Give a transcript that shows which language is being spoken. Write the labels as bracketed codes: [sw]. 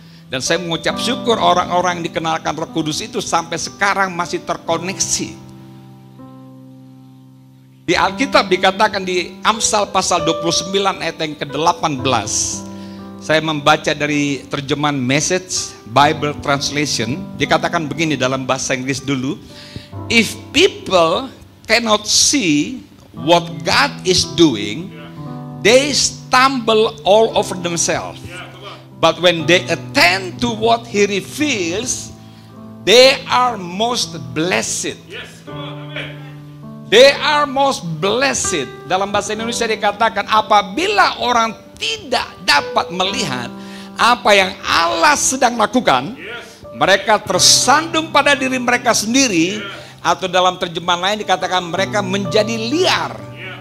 [id] Dan saya mengucap syukur orang-orang yang dikenalkan Roh Kudus itu sampai sekarang masih terkoneksi. Di Alkitab dikatakan di Amsal pasal 29 ayat yang ke-18. Saya membaca dari terjemahan Message Bible Translation. Dikatakan begini dalam bahasa Inggris dulu. [en] If people cannot see what God is doing, they stumble all over themselves. But when they attend to what He reveals, they are most blessed. They are most blessed. [id] Dalam bahasa Indonesia dikatakan apabila orang tidak dapat melihat apa yang Allah sedang lakukan, mereka tersandung pada diri mereka sendiri, atau dalam terjemahan lain dikatakan mereka menjadi liar.